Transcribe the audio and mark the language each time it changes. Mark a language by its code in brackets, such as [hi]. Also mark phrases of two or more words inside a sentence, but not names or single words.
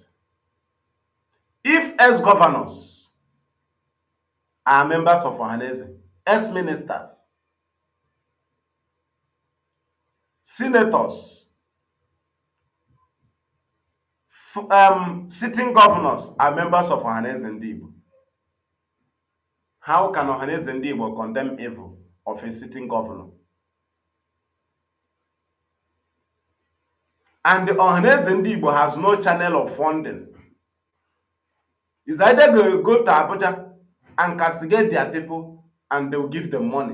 [en] If ex-governors are members of Ohaneze, ex-ministers, senators, sitting governors are members of Ohaneze Ndị Igbo, how can Ohaneze Ndị Igbo condemn evil of a sitting governor? And the Ohaneze Ndị Igbo has no channel of funding. It's either they go to Abuja and castigate their people and they will give them money.